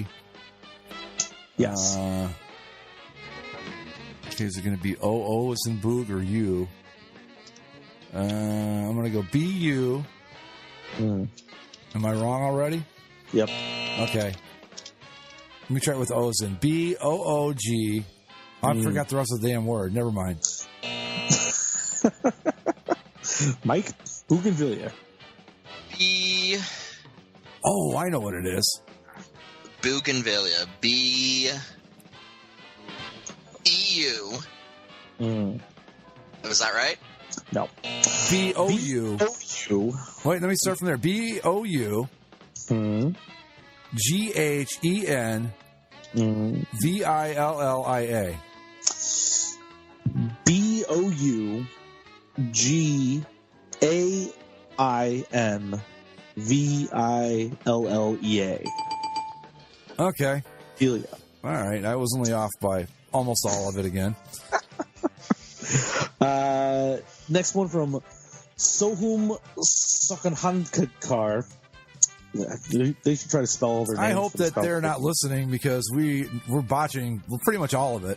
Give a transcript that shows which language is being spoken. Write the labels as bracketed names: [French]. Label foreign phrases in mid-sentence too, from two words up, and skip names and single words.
[English] Yes. Okay, is it going to be O as in boog or U? I'm going to go B-U. Am I wrong already? Yep. Okay. Let me try it with O's in. B-O-O-G. I forgot the rest of the damn word. Never mind. Mike, bougainvillea. Oh, I know what it is. Bougainvillea. B-E-U. Was that right? No. B-O-U. B-O-U. Wait, let me start from there. B-O-U. G-H-E-N-V-I-L-L-I-A. B-O-U-G-A-I-N-V-I-L-L-E-A. Okay. Philia. All right. I was only off by almost all of it again. Next one from Sohum Sakanhankar. They should try to spell all their names. I hope that they're not listening because we're botching pretty much all of it.